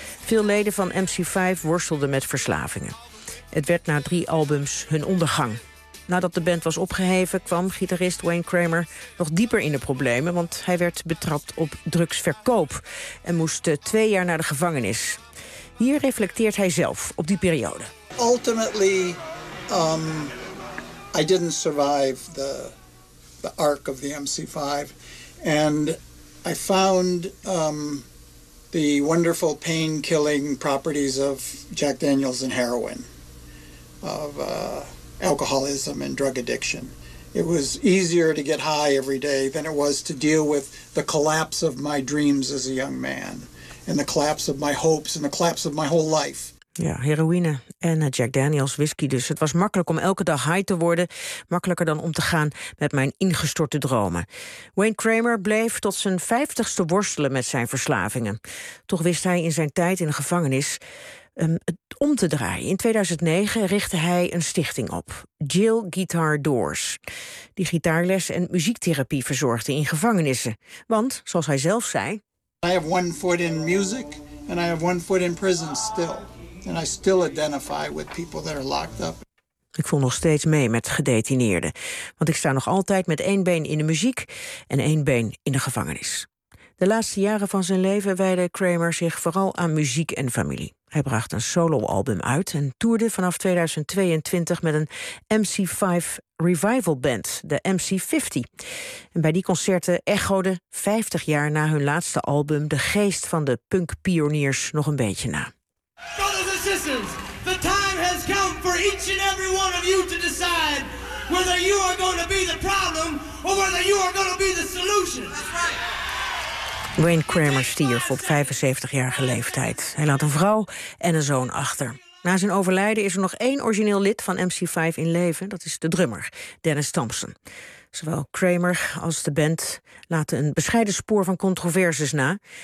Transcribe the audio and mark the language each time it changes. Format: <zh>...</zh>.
<nl>Veel leden van MC5 worstelden met verslavingen. Het werd na 3 albums hun ondergang. Nadat de band was opgeheven, kwam gitarist Wayne Kramer nog dieper in de problemen, want hij werd betrapt op drugsverkoop en moest 2 jaar naar de gevangenis. Hier reflecteert hij zelf op die periode.</nl> <en>Ultimately, I didn't survive the arc of the MC5. And I found the wonderful pain-killing properties of Jack Daniels and heroin. Of alcoholism and drug addiction. It was easier to get high every day than it was to deal with the collapse of my dreams as a young man. And the collapse of my hopes and the collapse of my whole life.</en> <nl>Ja, heroïne en Jack Daniels, whisky dus. Het was makkelijk om elke dag high te worden. Makkelijker dan om te gaan met mijn ingestorte dromen. Wayne Kramer bleef tot zijn 50ste worstelen met zijn verslavingen. Toch wist hij in zijn tijd in de gevangenis het om te draaien. In 2009 richtte hij een stichting op, Jill Guitar Doors, die gitaarles en muziektherapie verzorgde in gevangenissen. Want, zoals hij zelf zei...</nl> <en>I have one foot in music and I have one foot in prison still. And I still identify with people that are locked up.</en> <nl>Ik voel nog steeds mee met gedetineerden. Want ik sta nog altijd met 1 been in de muziek en 1 been in de gevangenis. De laatste jaren van zijn leven wijdde Kramer zich vooral aan muziek en familie. Hij bracht een soloalbum uit en toerde vanaf 2022 met een MC5 revival band, de MC50. En bij die concerten echoden 50 jaar na hun laatste album de geest van de punkpioniers nog een beetje na.</nl> <en>Brothers and sisters, the time has has come for each and every one of you to decide whether you are going to be the problem or whether you are going to be the solution. That's right.</en> <nl>Wayne Kramer stierf op 75-jarige leeftijd. Hij laat een vrouw en een zoon achter. Na zijn overlijden is er nog één origineel lid van MC5 in leven. Dat is de drummer, Dennis Thompson. Zowel Kramer als de band laten een bescheiden spoor van controverses na.</nl>